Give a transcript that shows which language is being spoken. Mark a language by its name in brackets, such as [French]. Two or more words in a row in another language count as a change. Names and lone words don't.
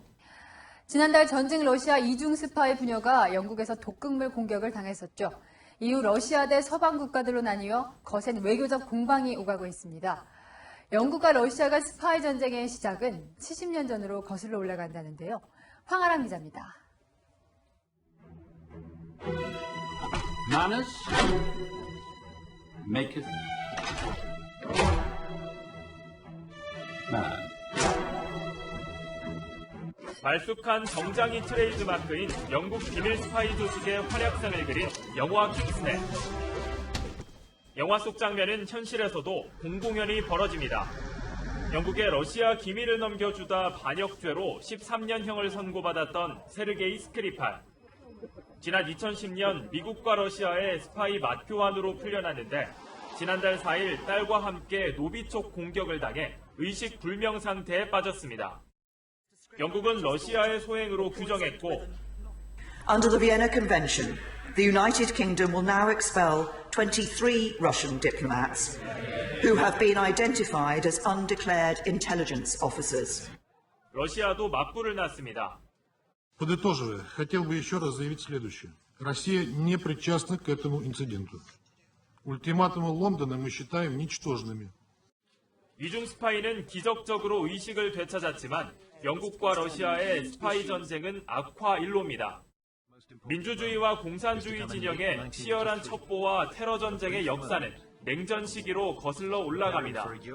[Korean] 지난달 전직 러시아 이중 스파이 부녀가 영국에서 독극물 공격을 당했었죠. 이후 러시아 대 서방 국가들로 나뉘어 거센 외교적 공방이 오가고 있습니다. 영국과 러시아가 스파이 전쟁의 시작은 70년 전으로 거슬러 올라간다는데요. 황아람 기자입니다. [English] Manners maketh man. [Korean] 말쑥한 정장이 트레이드마크인 영국 비밀 스파이 조직의 활약상을 그린 영화 킹스맨. 영화 속 장면은 현실에서도 공공연히 벌어집니다. 영국의 러시아 기밀을 넘겨주다 반역죄로 13년형을 선고받았던 세르게이 스크리팔. 지난 2010년 미국과 러시아의 스파이 맞교환으로 풀려났는데 지난달 4일 딸과 함께 노비촉 공격을 당해 의식 불명 상태에 빠졌습니다. 영국은 러시아의 소행으로 규정했고 [English] Under the Vienna Convention, the United Kingdom will now expel 23 Russian diplomats who have been identified as undeclared intelligence officers. [Korean] 러시아도 맞불을 놨습니다. [Russian] Подытоживая, хотел бы еще раз заявить следующее. Россия не причастна к этому инциденту. Ультиматумы Лондона мы считаем ничтожными. [Korean] 이중 스파이는 기적적으로 의식을 되찾았지만 영국과 러시아의 스파이 전쟁은 악화일로입니다. 민주주의와 공산주의 진영의 치열한 첩보와 테러 전쟁의 역사는 냉전 시기로 거슬러 올라갑니다.